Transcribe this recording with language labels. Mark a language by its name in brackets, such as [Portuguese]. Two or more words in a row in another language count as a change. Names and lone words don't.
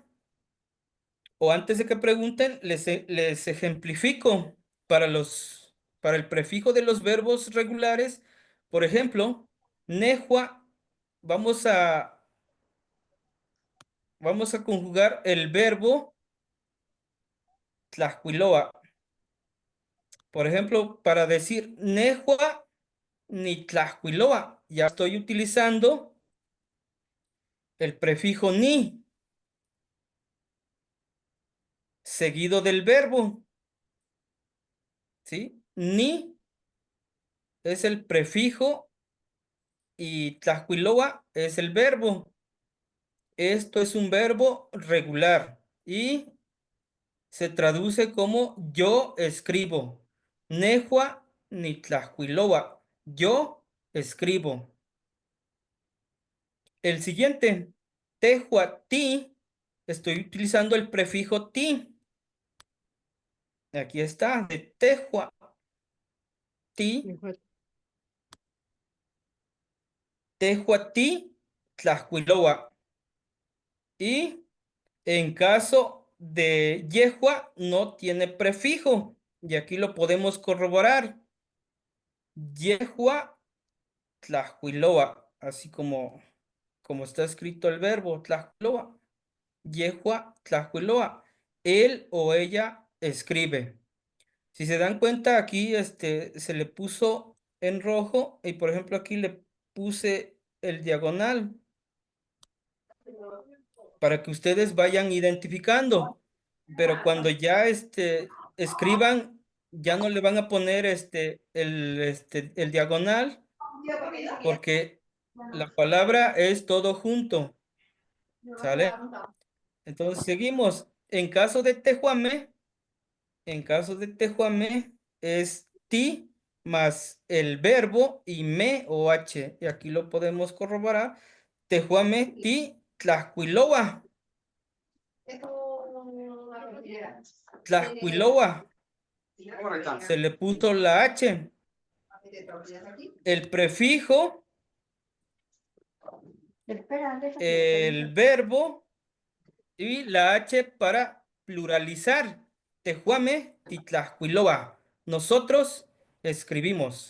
[Spanish] O antes de que pregunten, les ejemplifico para el prefijo de los verbos regulares. Por ejemplo, nehua, vamos a vamos a conjugar el verbo tlaxcuiloa. Por ejemplo, para decir [Nahuatl languages] nehua ni tlaxcuiloa, [Spanish] ya estoy utilizando el prefijo ni, seguido del verbo. ¿Sí? Ni es el prefijo y tlaxcuiloa es el verbo. Esto es un verbo regular y se traduce como yo escribo. [Nahuatl languages] Nehua ni tlaxcuiloa. [Spanish] Yo escribo. El siguiente, [Nahuatl languages] tehua ti, [Spanish] estoy utilizando el prefijo ti. Aquí está, de [Nahuatl languages] tehua ti, tehua ti, tlaxcuiloa. [Spanish] Y en caso de yehua no tiene prefijo. Y aquí lo podemos corroborar. [Nahuatl languages] Yehua tlaxcuiloa, [Spanish] así como está escrito el verbo tlaxcuiloa. [Nahuatl languages] Yehua tlaxcuiloa. [Spanish] Él o ella escribe. Si se dan cuenta, aquí se le puso en rojo y por ejemplo aquí le puse el diagonal para que ustedes vayan identificando. Pero cuando ya escriban, ya no le van a poner el diagonal, porque la palabra es todo junto. ¿Sale? Entonces seguimos. En caso de tehuame, es ti más el verbo y me o h. Y aquí lo podemos corroborar. [Nahuatl languages] Tehuame ti tlaxcuiloa. Tlaxcuiloa. [Spanish] Se le puso la H. El prefijo, el verbo y la H para pluralizar. [Nahuatl languages] Tehuame y Tlaxcuiloa. [Spanish] Nosotros escribimos.